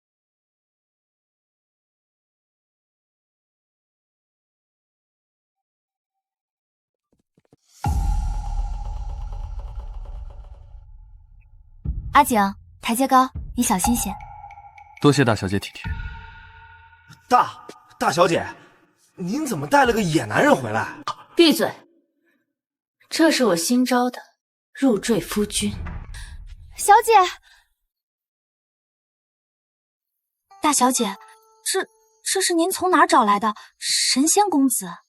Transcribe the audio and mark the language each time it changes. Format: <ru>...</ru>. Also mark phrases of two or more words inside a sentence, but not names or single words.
<zh>阿景，台階高，你小心些。多謝大小姐體貼。大小姐，您怎麼帶了個野男人回來？閉嘴！這是我新招的入贅夫君。小姐，大小姐，这是您從哪兒找來的神仙公子？</zh>